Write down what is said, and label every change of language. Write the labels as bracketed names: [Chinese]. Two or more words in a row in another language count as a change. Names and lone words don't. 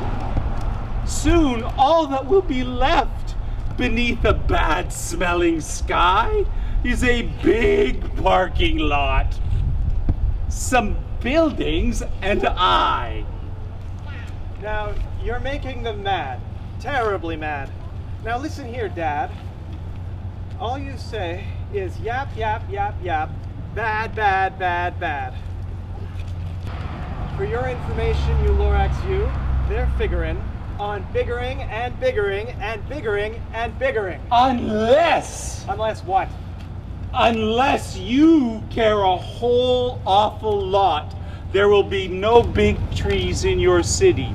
[English] Soon all that will be left beneath a bad-smelling sky is a big parking lot, some buildings, and I. Now, you're making them mad. Terribly mad. Now listen here, Dad. All you say is yap, yap, yap, yap. Bad, bad, bad, bad. For your information, you Lorax, they're figuring on biggering and biggering and biggering and biggering. Unless what? Unless you care a whole awful lot, there will be no big trees in your city.